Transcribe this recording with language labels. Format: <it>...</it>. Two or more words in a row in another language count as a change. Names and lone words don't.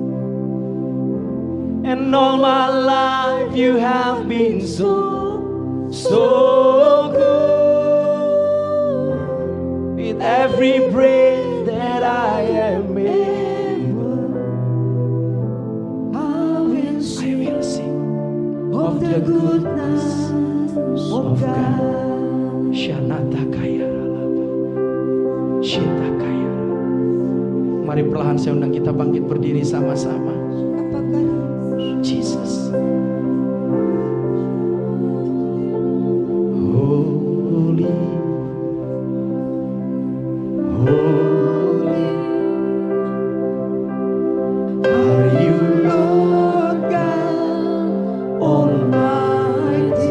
<en>And all my life you have been so good. With every breath that I am able, I will sing of the goodness of God. Shanata kaya ralaba, Shita kaya.</en> <id>Mari perlahan saya undang kita bangkit berdiri sama-sama.</id> <en>Jesus. Holy, holy are you, Lord God Almighty.</en>